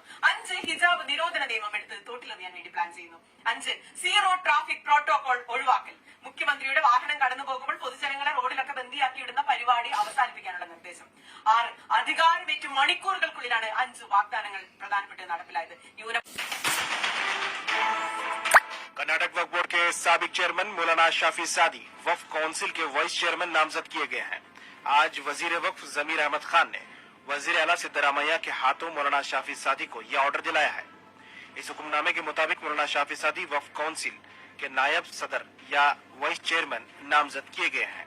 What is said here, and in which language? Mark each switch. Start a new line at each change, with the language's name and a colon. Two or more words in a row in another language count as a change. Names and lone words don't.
Malayalam: അഞ്ച്, ഹിജാബ് നിരോധന നിയമം എടുത്ത് തോട്ടിലെറിയാൻ വേണ്ടി പ്ലാൻ ചെയ്യുന്നു. അഞ്ച്,
English: zero traffic protocol
Malayalam: ഒഴിവാക്കൽ. മുഖ്യമന്ത്രിയുടെ വാഹനം കടന്നു പോകുമ്പോൾ പൊതുജനങ്ങളെ റോഡിലൊക്കെ ബന്ദിയാക്കിയിടുന്ന പരിപാടി അവസാനിപ്പിക്കാനുള്ള നിർദ്ദേശം. ആറ്, അധികാരമേറ്റ് മണിക്കൂറുകൾക്കുള്ളിലാണ് 5 വാഗ്ദാനങ്ങൾ പ്രധാനപ്പെട്ട് നടപ്പിലായത്.
Urdu: کرناٹک وقف بورڈ کے سابق چیئرمین مولانا شافی سعدی وقف کونسل کے
English: vice chairman
Urdu: نامزد کیے گئے ہیں. آج وزیر وقف ضمیر احمد خان نے وزیر اعلیٰ سدارامیا کے ہاتھوں مولانا شافی سعدی کو یہ آرڈر دلایا ہے. اس حکم نامے کے مطابق مولانا شافی سعدی وقف کونسل کے نائب صدر یا
English: vice chairman
Urdu: نامزد کیے گئے ہیں.